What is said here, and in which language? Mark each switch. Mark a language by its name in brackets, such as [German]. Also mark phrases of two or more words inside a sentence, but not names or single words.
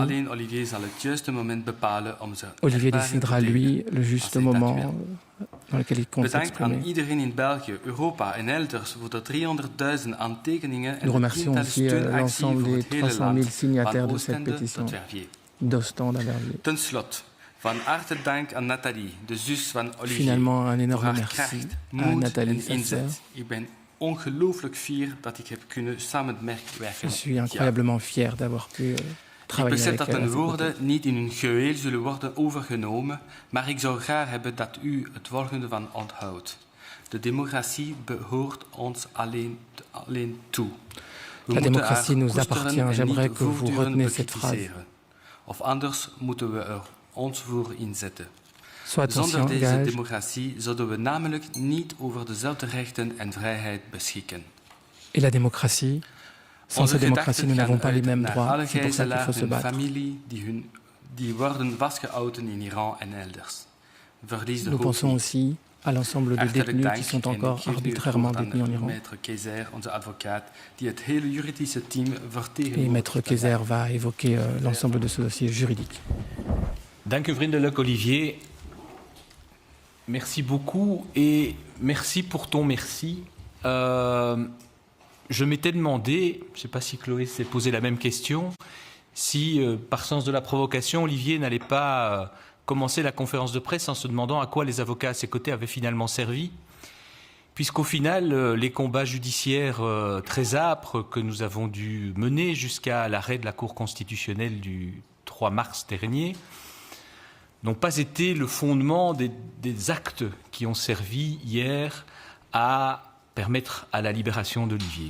[Dutch] Alleen Olivier zal het juiste moment bepalen om zijn [French] Olivier décidera, lui, le juste moment dans lequel il compte s'exprimer. [Dutch] Aan iedereen in België, Europa en elders voor de 300.000 aantekeningen en [French] Nous remercions aussi l'ensemble des 300 000 signataires de cette pétition, d'Ostende à Verviers. [Dutch] Ten slotte, van harte dank aan Nathalie, de zus van Olivier. [French] Finalement, un énorme merci [Dutch] kracht, [French] à Nathalie, sa sœur. [Dutch] Ik ben ongelooflijk fier dat ik heb kunnen samenwerken. [French] Je suis incroyablement fier d'avoir pu travailler avec elle. [Dutch] Ik besef dat mijn woorden niet in hun geheel zullen worden overgenomen, maar ik zou graag hebben dat u het volgende van onthoudt. De democratie behoort ons alleen toe. [French] La démocratie nous appartient. J'aimerais que vous reteniez cette phrase. [Dutch] Of anders moeten we er ons voor inzetten. Zonder deze democratie zouden we namelijk niet over dezelfde rechten en vrijheid beschikken. [French] Et la démocratie, sans cette démocratie, nous n'avons pas les mêmes droits. C'est pour ça qu'il faut se battre. [Dutch] Die worden vastgehouden in Iran en elders. [French] Nous pensons aussi à l'ensemble des détenus qui sont encore arbitrairement détenus en Iran. Et Maître Kayser va évoquer l'ensemble de ce dossier juridique. [Dutch] Dank u vriendelijk, Olivier. [French] Merci beaucoup et merci pour ton merci. Je m'étais demandé, je ne sais pas si Chloé s'est posé la même question, si par sens de la provocation, Olivier n'allait pas commencer la conférence de presse en se demandant à quoi les avocats à ses côtés avaient finalement servi, puisqu'au final, les combats judiciaires très âpres que nous avons dû mener jusqu'à l'arrêt de la Cour constitutionnelle du 3 mars dernier n'ont pas été le fondement des actes qui ont servi hier à permettre à la libération d'Olivier.